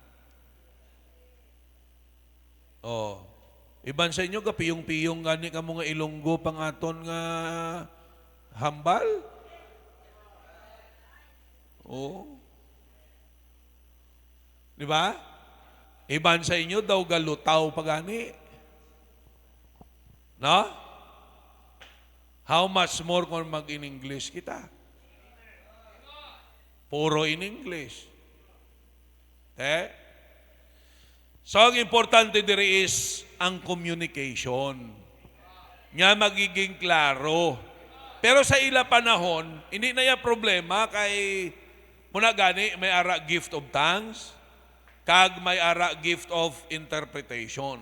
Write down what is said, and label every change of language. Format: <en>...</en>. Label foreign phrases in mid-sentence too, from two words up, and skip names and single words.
<hil>Iban sa inyo, kapiyong-piyong gani ka mga Ilonggo pangaton nga hambal.</hil> <tl>Di ba?</tl> <hil>Iban sa inyo daw galutaw pagani. No?</hil> <en>How much more</en> <hil>kung mag-in English kita? Puro in English. So, ang importante diri is ang communication. Nga magiging klaro. Pero sa ila panahon, hindi na yung problema kay muna gani may ara</hil> <en>gift of tongues,</en> <hil>kag may ara</hil> <en>gift of interpretation.</en>